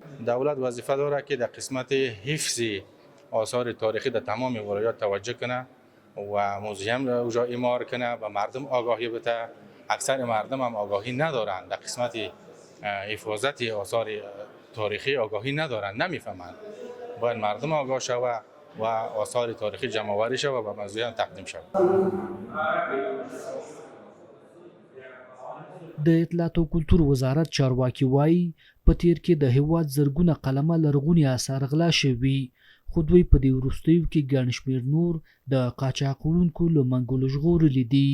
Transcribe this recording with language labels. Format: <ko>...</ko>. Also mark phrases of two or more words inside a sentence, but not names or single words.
<fa>دولت وظیفه داره که در قسمت حفظ آثار تاریخی در تمام ولایات توجه کنه و موزیم را اونجا اعمار کنه و مردم آگاهی بده. اکثر مردم هم آگاهی ندارند، در قسمت حفاظت آثار تاریخی آگاهی ندارند، نمیفهمند. باید مردم آگاه شود و آثار تاریخی جمع‌آوری شود و به موزیم تقدیم شود.</fa> <ps>د اطلاعات او کلتور وزارت چارواکي وایي په تیر کې د هیواد زرګونه قلمه لرغوني آثار غلا شوي، خو دوی په دې وروستیو کې ګڼ شمېر نور د قاچاقونکو له منګولو ژغورلي دي.</ps>